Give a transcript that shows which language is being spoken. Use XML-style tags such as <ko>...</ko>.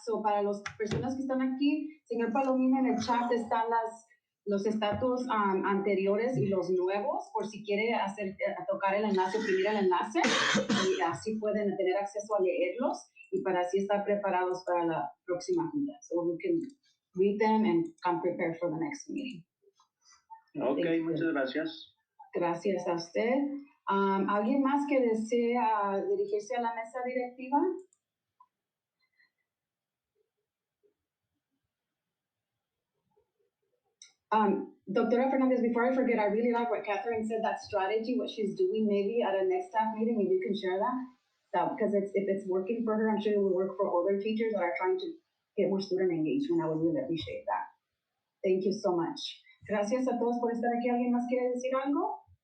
<es>So para las personas que están aquí, señor Palomino, en el chat están los estatus anteriores y los nuevos, por si quiere tocar el enlace, oprimir el enlace, y así pueden tener acceso a leerlos y para así estar preparados para la próxima junta.</es> <en>So we can read them and come prepared for the next meeting.</en> <es>Ok, muchas gracias. Gracias a usted. ¿Alguien más que desea dirigirse a la mesa directiva?</es> <en>Doctora Fernandez, before I forget, I really like what Catherine said, that strategy, what she's doing maybe at a next staff meeting, if you can share that, because if it's working for her, I'm sure it will work for other teachers that are trying to get more student engagement. I would really appreciate that. Thank you so much.</en> <es>Gracias a todos por estar aquí. ¿Alguien más quiere decir algo?</es>